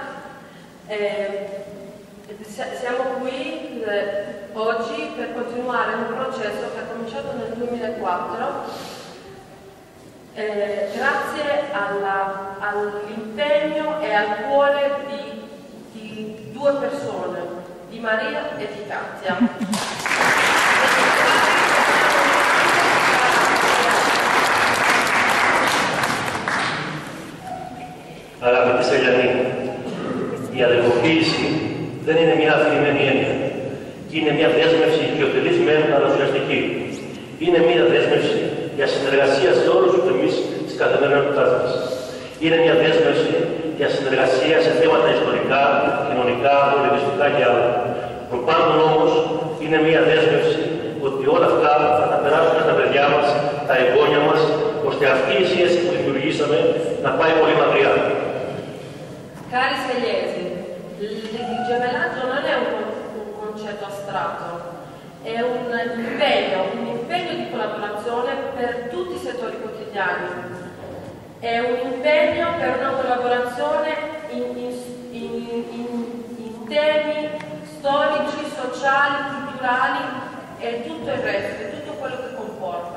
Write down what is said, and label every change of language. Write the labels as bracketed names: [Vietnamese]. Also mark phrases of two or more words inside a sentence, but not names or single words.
[Italian] Siamo qui oggi per continuare un processo che è cominciato nel 2004 grazie all'impegno e al cuore di due persone, di Maria e di Katia. [Greek] Αγαπητοί Σελιανοί, η αδελφοποίηση δεν είναι μια αφηρημένη έννοια. Είναι μια δέσμευση οικειοτελής μεν, αλλά ουσιαστική. Είναι μια δέσμευση για συνεργασία σε όλους τους τομείς της καθημερινότητάς μας. Είναι μια δέσμευση για συνεργασία σε θέματα ιστορικά, κοινωνικά, πολιτιστικά και άλλα. Προπάντων όμως, είναι μια δέσμευση ότι όλα αυτά θα τα περάσουμε στα παιδιά μας, τα εγγόνια μας, ώστε αυτή η σχέση που δημιουργήσαμε να πάει πολύ μακριά. [Italian] Cari segliesi, il gemellaggio non è dimostrato. È un impegno di collaborazione per tutti i settori quotidiani, è un impegno per una collaborazione in temi storici, sociali, culturali e tutto il resto, e tutto quello che comporta.